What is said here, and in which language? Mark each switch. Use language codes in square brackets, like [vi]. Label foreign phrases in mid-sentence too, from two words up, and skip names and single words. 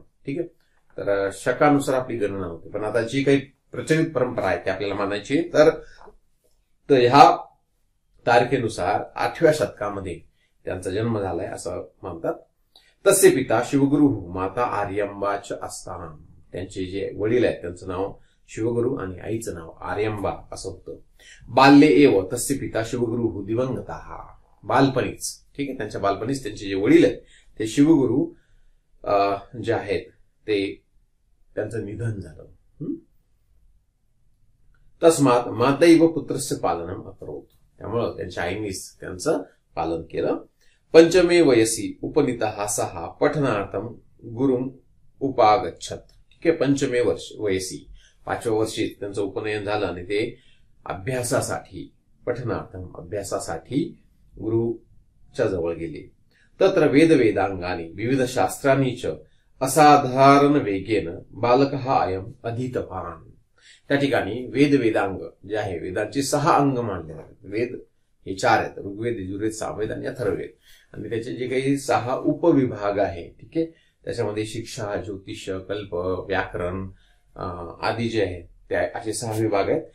[mr] ठीक आहे, तर शकानुसार आपली गणना होते. पण आता जी काही प्रचलित परंपरा आहे ती आपल्याला मानायची, तर ह्या तारखेनुसार 8व्या शतकामध्ये त्यांचा जन्म झालाय असं म्हणतात. तसे [sa] पिता शिवगुरु माता आर्यंबाच [mr] असताना, त्यांचे जे वडील आहेत त्यांचं नाव शिवगुरु आणि आईचं नाव आर्यंबा असं होतं. [sa] बाल्ये एव तस्य पिता शिवगुरु दिवंगता, बालपणीच, [mr] ठीक आहे, त्यांच्या बालपणीच त्यांचे जे वडील आहेत ते शिवगुरु जे आहेत ते त्यांचं निधन झालं. [sa] तस्मात मातैव पुत्रस्य पालनम अकरोत, [mr] त्यामुळं त्यांच्या आईनीच त्यांचं पालन केलं. [sa] पंचमे वयसी उपनीतः सहा पठनार्थम गुरुम उपागच्छत. [mr] ठीक आहे, [sa] पंचमे वयसी [mr] 5व्या वर्षी त्यांचं उपनयन झालं आणि ते अभ्यासासाठी, पठनार्थम अभ्यासासाठी गुरुच्या जवळ गेले. [sa] तत्र वेदांगानी विविध शास्त्रांनी च असाधारण वेगेन बालकः अयम अधीतवान. [mr] त्या ठिकाणी वेदांग जे आहे, वेदांची 6 अंग मानले जातात. वेद हे 4 आहेत, ऋग्वेद, यजुर्वेद, सामवेद आणि अथर्ववेद. आणि त्याचे जे काही 6 उपविभाग आहे, ठीक आहे, त्याच्यामध्ये शिक्षा, ज्योतिष, कल्प, व्याकरण आदी जे आहे ते असे 6 विभाग आहेत.